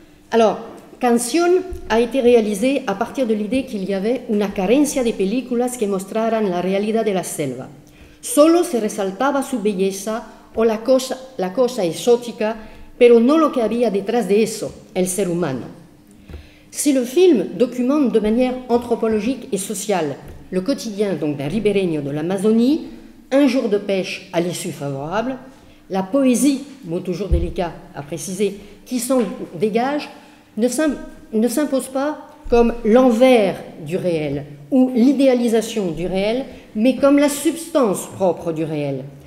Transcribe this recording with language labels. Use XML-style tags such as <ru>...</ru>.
<fr>Alors, Canción a été réalisé à partir de l'idée qu'il y avait</fr> <es>una carencia de películas que mostraran la realidad de la selva. Solo se resaltaba su belleza o la cosa exótica, pero no lo que había detrás de eso, el ser humano.</es> <fr>Si le film documente de manière anthropologique et sociale le quotidien donc d'un ribereño de l'Amazonie, un jour de pêche à l'issue favorable, la poésie, mot toujours délicat à préciser, qui s'en dégage, ne s'impose pas comme l'envers du réel ou l'idéalisation du réel, mais comme la substance propre du réel.</fr>